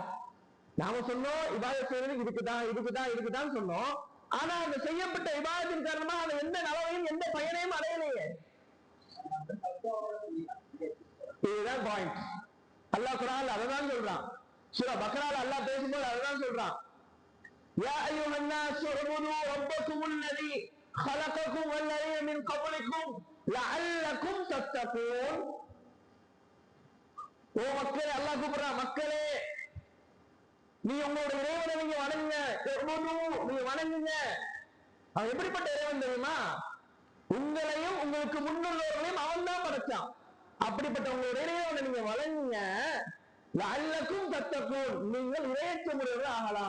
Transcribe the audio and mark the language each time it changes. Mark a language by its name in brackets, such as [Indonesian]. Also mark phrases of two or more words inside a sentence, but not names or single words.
[Tamil] நாம சொன்னோம் இபாதத் செய்யறது இதுக்குதான் சொன்னோம், ஆனா அந்த செய்யப்பட்ட இபாதத்தின் காரணமா அந்த எந்த நலவையும் எந்த பயனையும் அடையலையே. இதுதான் பாயிண்ட். அல்லாஹ் குர்ஆன்ல அததான் சொல்றான். சூரா பக்ரால அல்லாஹ் பேசும்போது அததான் சொல்றான். [Arabic] يا أيها الناس اعبدوا ربكم الذي خلقكم والذين من قبلكم لعلكم تتقون. [Tamil] ஓ மக்களே, அல்லாஹ் கூப்பிடுறான், மக்களே நீ உங்களோட இறைவனை நீங்க வணங்குங்க, நீங்க வணங்குங்க. அவன் எப்படிப்பட்ட இறைவன் தெரியுமா? உங்களையும் உங்களுக்கு முன்னுள்ளவர்களையும் அவன் தான் படைச்சான். அப்படிப்பட்ட உங்களோட இறைவனை நீங்க வணங்குங்க, [Arabic] لعلكم تتقون, [Tamil] நீங்கள் இறையச்சமுடையவர்கள் ஆகலாம்.